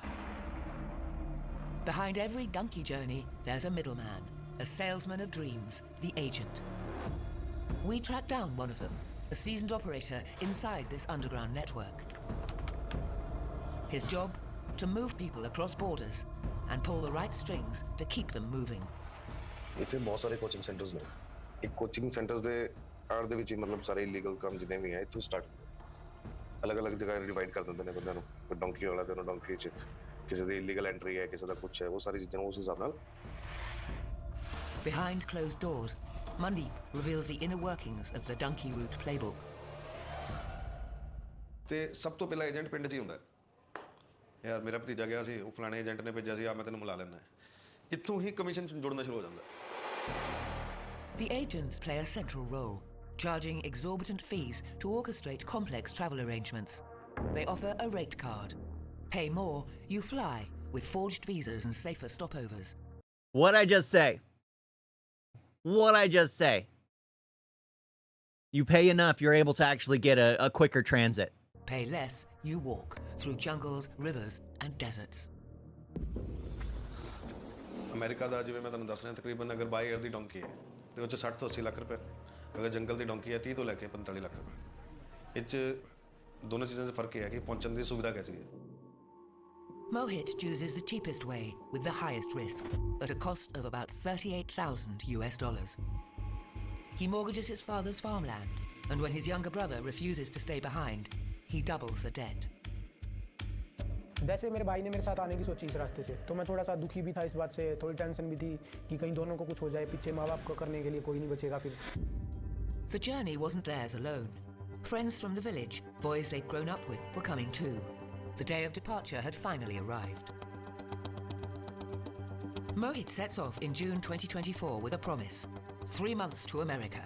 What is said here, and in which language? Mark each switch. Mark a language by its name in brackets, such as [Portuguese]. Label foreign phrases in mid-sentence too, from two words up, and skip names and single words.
[English] Behind every Dunki journey, there's a middleman, a salesman of dreams, the agent. We tracked down one of them, a seasoned operator inside this underground network. His job, to move people across borders and pull the right strings to keep them moving. [Punjabi] ਇੱਥੇ ਬਹੁਤ ਸਾਰੇ [English] coaching centers [Punjabi] ਨੇ ਇੱਕ [English] coaching centers [Punjabi] ਦੇ ਆੜ ਦੇ ਵਿੱਚ ਹੀ ਮਤਲਬ ਸਾਰੇ ਇਲੀਗਲ ਕੰਮ ਜਿੰਨੇ ਵੀ ਹੈ ਇੱਥੋਂ ਸਟਾਰਟ ਅਲੱਗ-ਅਲੱਗ ਜਗ੍ਹਾ ਡਿਵਾਈਡ ਕਰ ਦਿੰਦੇ ਨੇ ਬੰਦਿਆਂ ਨੂੰ ਕੋਈ ਡੋਂਕੀ ਵਾਲਾ ਤੇ ਉਹਨੂੰ ਡੋਂਕੀ 'ਚ ਕਿਸੇ ਦੀ [English] illegal entry [Punjabi] ਹੈ ਕਿਸੇ ਦਾ ਕੁਛ ਹੈ ਉਹ ਸਾਰੀ ਚੀਜ਼ਾਂ ਨੂੰ ਉਸ ਹਿਸਾਬ ਨਾਲ [English] Behind closed doors, Mandeep reveals the inner workings of the Dunki route playbook. [Punjabi] ਤੇ ਸਭ ਤੋਂ ਪਹਿਲਾਂ ਏਜੰਟ ਪਿੰਡ 'ਚ ਹੀ ਹੁੰਦਾ ਯਾਰ ਮੇਰਾ ਭਤੀਜਾ ਗਿਆ ਸੀ ਉਹ ਫਲਾਣੇ ਏਜੰਟ ਨੇ ਭੇਜਿਆ ਸੀ ਆ ਮੈਂ ਤੈਨੂੰ ਮਿਲਾ ਲੈਣਾ ਇੱਥੋਂ ਹੀ ਕਮਿਸ਼ਨ ਜੁੜਨਾ ਸ਼ੁਰੂ ਹੋ ਜਾਂਦਾ [English] The agents play a central role, charging exorbitant fees to orchestrate complex travel arrangements. They offer a rate card. Pay more, you fly, with forged visas and safer stopovers. What'd I just say? What'd I just say? You pay enough, you're able to actually get a quicker transit. Pay less, you walk through jungles, rivers, and deserts. [Punjabi] ਅਮਰੀਕਾ ਦਾ ਜਿਵੇਂ ਮੈਂ ਤੁਹਾਨੂੰ ਦੱਸ ਰਿਹਾ ਤਕਰੀਬਨ ਅਗਰ [English] by air [Punjabi] ਦੀ ਡੋਂਕੀ ਹੈ ਤੇ ਉਹ 'ਚ 60 ਤੋਂ 80 ਲੱਖ ਰੁਪਏ ਅਗਰ ਜੰਗਲ ਦੀ ਡੋਂਕੀ ਹੈ 30 ਤੋਂ ਲੈ ਕੇ 45 ਲੱਖ ਰੁਪਏ ਇਹ 'ਚ ਦੋਨੋਂ ਚੀਜ਼ਾਂ 'ਚ ਫਰਕ ਇਹ ਹੈ ਕਿ ਪਹੁੰਚਣ ਦੀ ਸੁਵਿਧਾ ਕੈਸੀ ਹੈ [English] Mohit chooses the cheapest way with the highest risk, at a cost of about $38,000. He mortgages his father's farmland, and when his younger brother refuses to stay behind, he doubles the debt. [Hindi] जैसे मेरे भाई ने मेरे साथ आने की सोची इस रास्ते से तो मैं थोड़ा सा दुखी भी था इस बात से थोड़ी टेंशन भी थी कि कहीं दोनों को कुछ हो जाए पीछे माँ बाप को करने के लिए कोई नहीं बचेगा फिर [English] The journey wasn't theirs alone. Friends from the village, boys they'd grown up with, were coming too. The day of departure had finally arrived. Mohit sets off in June 2024 with a promise. 3 months to America.